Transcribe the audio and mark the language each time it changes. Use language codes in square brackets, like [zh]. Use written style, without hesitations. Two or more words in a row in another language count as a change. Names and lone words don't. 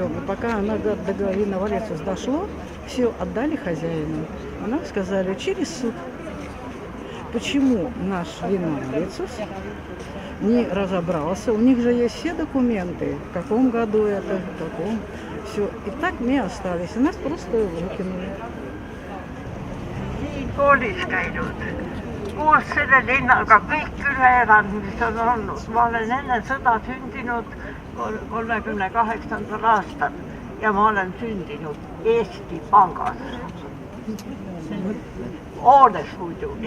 [ru] И пока она до Линовалицу дошло, все отдали хозяину. Она сказали, через суд. Почему наш Линовалицус не разобрался. У них же есть все документы, в каком году это, в каком. Все. И так мы остались. И нас просто выкинули. [et] Koolis käinud, koos selle linnaga kõik üle elanud, mis on olnud. Ma olen enne sõda sündinud 38. aastal ja ma olen sündinud Eesti Pangas. Hoones muidugi.